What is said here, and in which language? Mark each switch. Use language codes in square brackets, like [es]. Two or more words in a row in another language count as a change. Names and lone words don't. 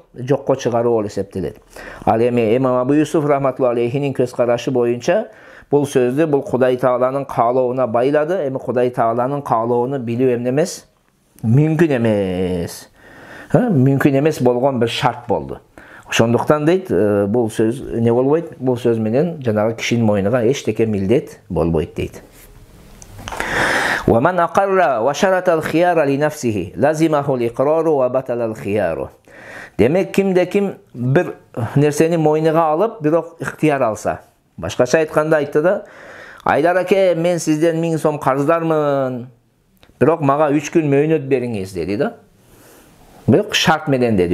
[ky] Жокко чыгаруу болуп эсептелет. Ал эми Имам Абу Юсуф рахматулла алейхинин көз карашы боюнча бул сөздү бул Кудай Тааланын каалооуна байлады. Эми Кудай Тааланын каалоону билүү эмне эмес? Мүмкүн эмес. Мүмкүн эмес болгон бир шарт болду. Ошондуктан дейт, бул сөз не болбойт? Бул сөз менен жанагы кишинин мойнуга эчтеке милдет болбойт дейт. [ar] ومن أقر وشرط الخيار لنفسه لازمه الإقرار وبطل الخيار. [ky] Демек кимде ким бир нерсени мойнуга алып, бирок ыктыяр алса. Башкача айтканда айтты да, Айдар аке, мен сизден 1000 сом карыздармын. Бирок мага 3 күн мөөнөт бериңиз деди да. Бирок шарт менен деди.